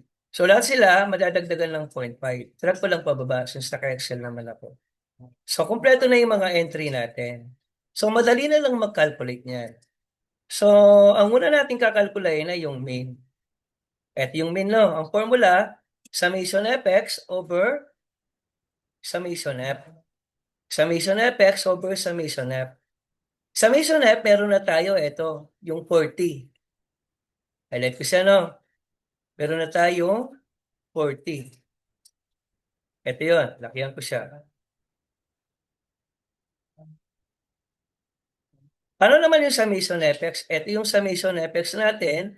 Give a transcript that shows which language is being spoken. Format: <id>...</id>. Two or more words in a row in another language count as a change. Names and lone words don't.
<tl>So, lahat sila madadagdagan ng 0.5. Drag ko lang pababa since naka-excel naman ako. So, kumpleto na yung mga entry natin. So, madali na lang mag-calculate niyan. So, ang una natin kakalkulayin ay yung mean. At yung mean, no?</tl> <en>Ang formula, summation fx over summation f. Summation fx over summation f. Summation f,</en> <tl>meron na tayo, ito, yung 40. Highlight ko siya, no? Meron na tayo 40. Ito yun, lakihan ko siya. Ano naman yung</tl> <en>summation effects?</en> <tl>Ito yung</tl> <en>summation effects</en> <tl>natin.</tl>